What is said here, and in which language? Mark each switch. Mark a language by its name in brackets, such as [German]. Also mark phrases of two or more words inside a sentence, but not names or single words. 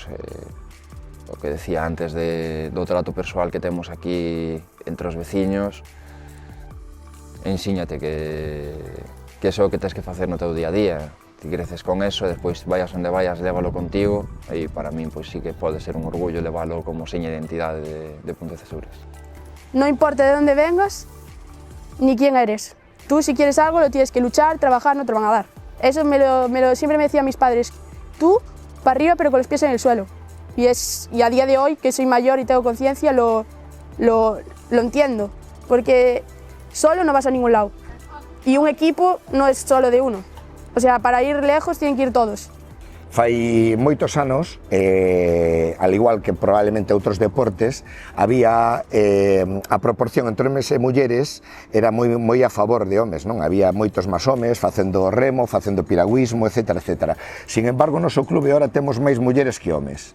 [Galician] O que decía antes do trato persoal que temos aquí entre os veciños, ensíñate que é o que tens que facer no teu día a día. Ti creces con eso e despois vayas onde vayas, lévalo contigo, e para min sí que pode ser un orgullo leválo como seña de identidade de Pontecesures. [Spanish] No importa de dónde vengas, ni quién eres. Tú, si quieres algo, lo tienes que luchar, trabajar, no te lo van a dar. Eso siempre me decían mis padres. Tú, para arriba, pero con los pies en el suelo. Y a día de hoy, que soy mayor y tengo conciencia, lo entiendo. Porque solo no vas a ningún lado. Y un equipo no es solo de uno. O sea, para ir lejos tienen que ir todos. [Galician] Fai moitos anos, [Spanish] al igual que [Galician] probablemente outros deportes, había a proporción entre homes e mulleres era moi a favor de homes, non? Había moitos máis homes facendo remo, facendo piragüismo, etc. etc. [Spanish] Sin embargo, [Galician] no noso clube ahora temos máis mulleres que homes.